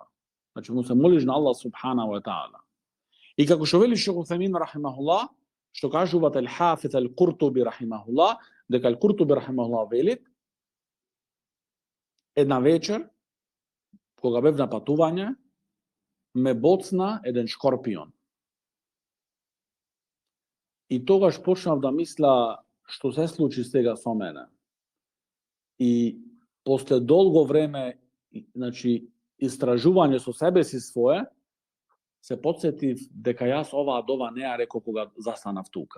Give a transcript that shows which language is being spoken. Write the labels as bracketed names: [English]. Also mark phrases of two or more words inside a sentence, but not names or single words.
[Macedonian] Значи му се молиш на Аллах [Arabic] سبحانه وتعالى. [Macedonian] И како што вели шех Утемин рахимахуллах, што кажуваат ал-Хафиз ал-Куртуби рахимахуллах, дека ал-Куртуби рахимахуллах велит, една вечер, кога бев на патување, ме боцна еден шкорпион. И тогаш почнав да мисла што се случи сега со мене. И после долго време, значи, истражување со себе си свое, се потсетив дека јас оваа дова не ја реков кога застанав тука.